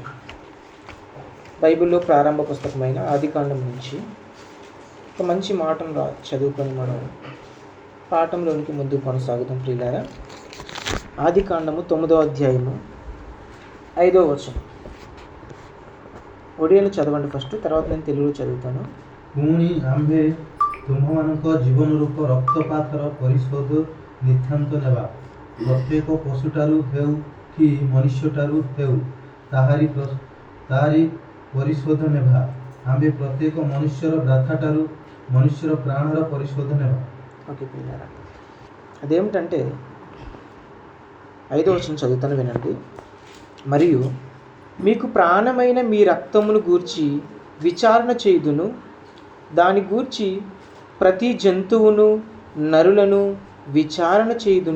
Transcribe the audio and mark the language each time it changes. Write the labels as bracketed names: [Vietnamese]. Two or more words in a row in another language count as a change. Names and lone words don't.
[Telugu] బైబిల్లో ప్రారంభ పుస్తకమైన ఆదికాండం నుంచి ఒక మంచి మాటను చదువుకొని మనం పాఠంలోనికి ముందుకు కొనసాగుదాం ప్రియులారా. ఆదికాండము 9వ అధ్యాయము 5వ వచనం. ఒడియాలో చదవండి ఫస్ట్, తర్వాత నేను తెలుగులో చదువుతాను. [Odia] ପୁଣି ଆମ୍ଭେ ତୁମମାନଙ୍କ ଜୀବନ ରୂପ ରକ୍ତପାତର ପରିଶୋଧ ନିତାନ୍ତ ନେବା। ପ୍ରତ୍ୟେକ ପଶୁଠାରୁ ହେଉ କି ମନୁଷ୍ୟଠାରୁ ହେଉ ତାହାରି ପରିଶୋଧ ନେବା। ଆମ୍ଭେ ପ୍ରତ୍ୟେକ ମନୁଷ୍ୟର ବ୍ରାଥାଠାରୁ ମନୁଷ୍ୟର ପ୍ରାଣର ପରିଶୋଧ ନେବା। [Telugu] ఓకే పిల్లరా, అదేమిటంటే 5వ వచనం చదువుతాను, వినండి. మరియు మీకు ప్రాణమైన మీ రక్తమును గూర్చి విచారణ చేయుదును, దాని గూర్చి ప్రతి జంతువును నరులను విచారణ చేయుదును.